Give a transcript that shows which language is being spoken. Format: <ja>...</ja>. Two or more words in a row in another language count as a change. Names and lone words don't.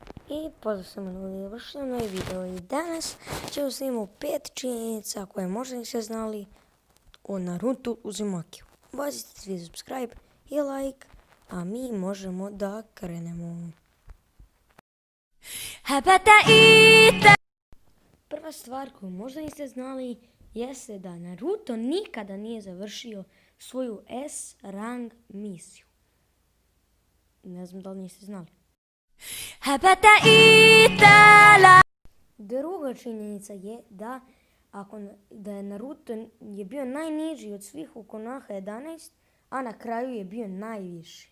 <sr>I pozdrav sam na vršeno novi video i danas ćemo snimati 5 činjenica koje možda niste znali o Naruto Uzumakiju. Bacite svi subscribe i like, a mi možemo da krenemo. Prva stvar koju možda niste znali jeste da Naruto nikada nije završio svoju S rang misiju. Ne znam da li niste znali. Druga činjenica je da je Naruto je bio najniži od svih u Konoha 11, a na kraju je bio najviši.</sr>